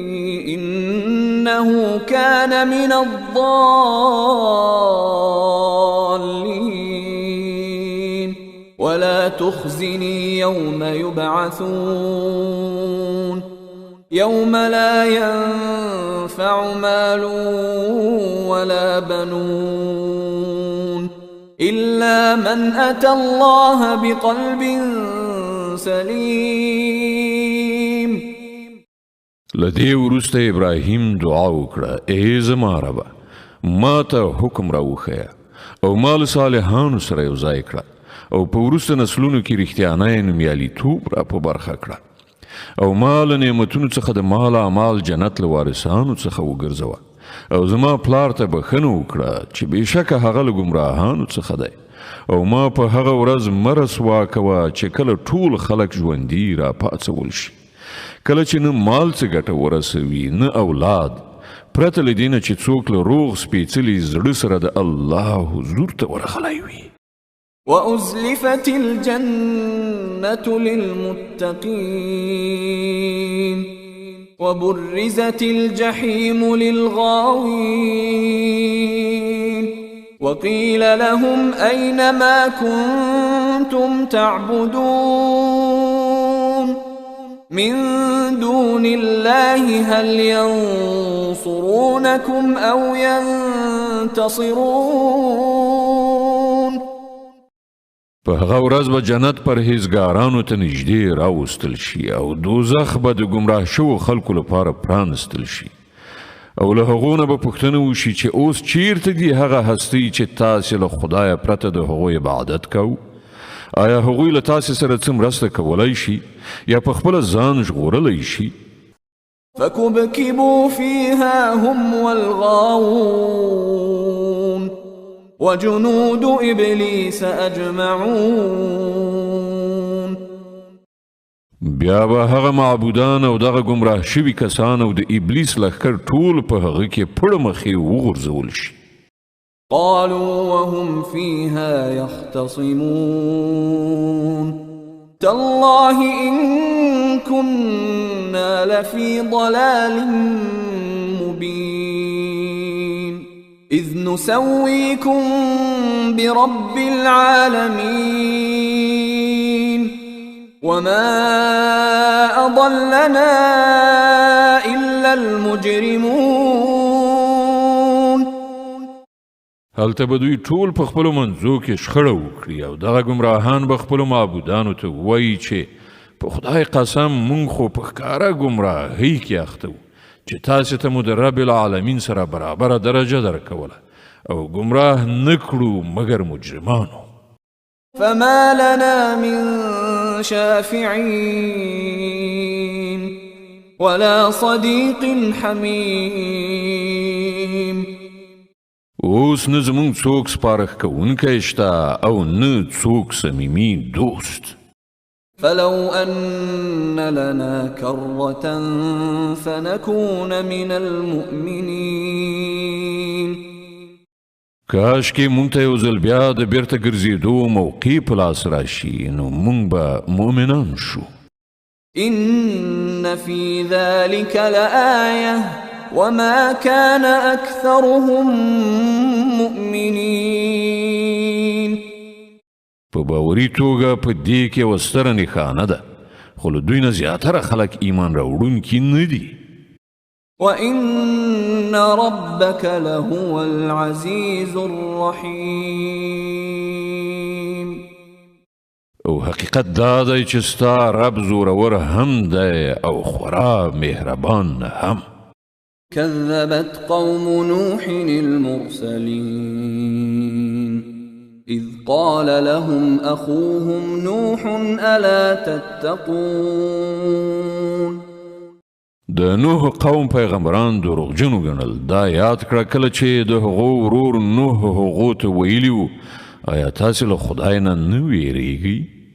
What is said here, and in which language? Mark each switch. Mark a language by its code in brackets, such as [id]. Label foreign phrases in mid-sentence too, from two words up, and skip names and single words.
[ar] إنه كان من الضالين ولا تخزني يوم يبعثون يوم لا ينفع مال ولا بنون إلا من أتى الله بقلب سليم. [ps] لدې وروسته ابراهیم دعا وکړه ای زما ربه ما ته حکم راوښیه او ما له صالحانو سره یو ځای کړه او په وروسته نسلونو کې رښتیانی نومیالیتوب را په برخه کړه او ما له نعمتونو څخه د مال اعمال جنت له وارثانو څخه وګرځوه او زما پلار ته بښنه وکړه چې بېشکه هغه له ګمراهانو څخه دی او ما په هغه ورځ مه رسوا کوه چې کله ټول خلک ژوندي را پاڅول شي کله چې نه مال څه ګټه ورسوي نه اولاد پرته له دې نه چې څوک له روغ سپېڅلي زړه سره د الله حضور ته ورغلی وي. [ar] وأزلفت الجنة للمتقين وبرزت الجحيم للغاوين وقيل لهم أين ما كنتم تعبدون من دون الله هل ينصرونكم أو ينتصرون [ps] په هغه ورځ به جنت پرهیزګارانو ته نږدې راوستل شي او دوزخ به د ګمراه شوو خلکو لپاره پرانستل شي او له هغو نه به پوښتنه وشي چې اوس چیرته دي هغه هستۍ چې تاسې له خدایه پرته د هغوی عبادت کوو آیا هغوی له تاسې سره څه مرسته کولی شي یا په خپله ځان ژغورلی شي [ar] فكبكبوا فيها هم والغاوون وجنود إبليس أجمعون [ps] بیا به هغه معبودان او دغه ګمراه شوي کسان او د ابلیس لښکر ټول په هغه کې پړه مخې وغورځول شي [ar] قالوا وهم فيها يختصمون تالله إن كنا لفي ضلال مبين إذ نسويكم برب العالمين وما أضلنا إلا المجرمون [ps] هلته به دوی ټول په خپلو منځو کې شخړه وکړي او دغه ګمراهان به خپلو معبودانو ته ووایي چې په خدای قسم مونږ خو په ښکاره ګمراهۍ کې اخته وو چې تاسې ته مو د [ar] رب العالمین [ps] سره برابره درجه درکوله او ګمراه نه کړو مګر مجرمانو [ar] فما لنا من شافعين ولا صديق حميم [ps] اوس نه زمونږ څوک سپارښت کوونکی شته او نه څوک صمیمي دوست [ar] فلو أن لنا كرة فنكون من المؤمنين [ps] کاش کې مونږ ته یو ځل بیا د بیرته ګرځېدو موقع په لاس راشي نو مونږ به مؤمنان شو [ar] إن في ذلك لآية وما كان أكثرهم مؤمنين [ps] په باوري توګه په دې کې یوه ستره نښانه ده خو له دوی نه زیاتره خلک ایمان راوړونکي نه دي [ar] وإن ربك لهو العزيز الرحيم [ps] او حقیقت دا دی چې ستا رب زورور هم دی او خورا مهربان هم [ar] كذبت قوم نوح المرسلين إذ قال لهم أخوهم نوح ألا تتقون [ps] د نوح قوم پیغمبران دروغجنو ګڼل دا یاد کړه کله چې د هغو ورور نوح هغو ته ویلي وو آیا تاسې له خدای نه نه ویریږئ